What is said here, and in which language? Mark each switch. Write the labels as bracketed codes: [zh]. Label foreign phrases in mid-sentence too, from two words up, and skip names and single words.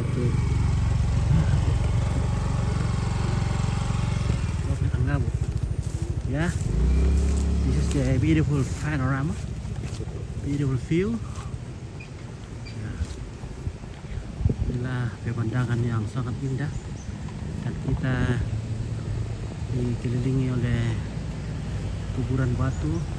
[en] Ang ngabo. Yeah, this is the beautiful panorama, beautiful view. [id] Ya. Inilah pemandangan yang sangat indah, dan kita dikelilingi oleh kuburan batu.